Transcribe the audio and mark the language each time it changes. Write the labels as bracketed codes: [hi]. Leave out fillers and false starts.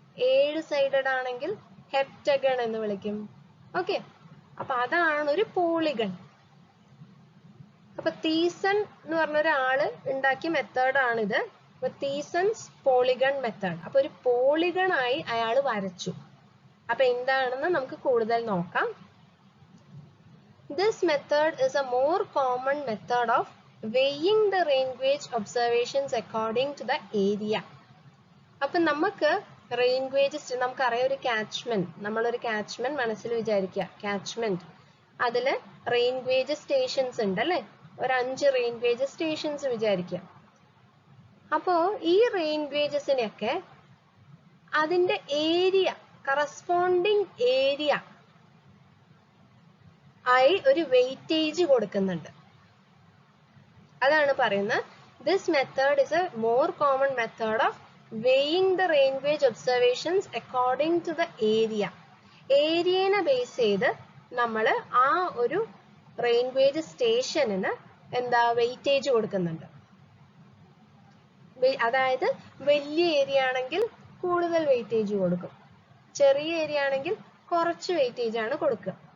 [ml] 7 sided ആണെങ്കിൽ heptagon എന്ന് വിളിക്കും. ഓക്കെ, അപ്പൊ അതാണ് ഒരു പോളിഗൺ. അപ്പൊ തീസൺ എന്ന് പറഞ്ഞ ഒരാള് ഉണ്ടാക്കിയ മെത്തേഡ് ആണിത്. തീസൺസ് പോളിഗൺ മെത്തേഡ്. അപ്പൊ ഒരു പോളിഗൺ ആയി അയാൾ വരച്ചു. അപ്പൊ എന്താണെന്ന് നമുക്ക് കൂടുതൽ നോക്കാം. [en] This method is a more common method of weighing the rain gauge observations according to the area. [ml] അപ്പൊ നമുക്ക് റെയിൻ ഗേജ്, നമുക്കറിയാം ഒരു കാച്ച്മെന്റ്, നമ്മളൊരു കാച്ച്മെന്റ് മനസ്സിൽ വിചാരിക്കുക. കാച്ച്മെന്റ്, അതില് റെയിൻ ഗേജ് സ്റ്റേഷൻസ് ഉണ്ട് അല്ലെ? ഒരു 5 റെയിൻ ഗേജ് സ്റ്റേഷൻസ് വിചാരിക്കുക. അപ്പോ ഈ റെയിൻ ഗേജസിനെയൊക്കെ അതിന്റെ ഏരിയ, കറസ്പോണ്ടിങ് ഏരിയ ആയി ഒരു വെയിറ്റേജ് കൊടുക്കുന്നുണ്ട്. അതാണ് പറയുന്നത് [en] This method is a more common method of weighing the rain gauge observations according to the area. [ml] ഏരിയനെ base ചെയ്ത് നമ്മൾ ആ ഒരു റെയിൻ ഗേജ് സ്റ്റേഷനിന് എന്താ വെയിറ്റേജ് കൊടുക്കുന്നുണ്ട്. അതായത് വലിയ ഏരിയ ആണെങ്കിൽ കൂടുതൽ വെയിറ്റേജ് കൊടുക്കും, ചെറിയ ഏരിയ ആണെങ്കിൽ കുറച്ച് വെയിറ്റേജ് ആണ് കൊടുക്കുക.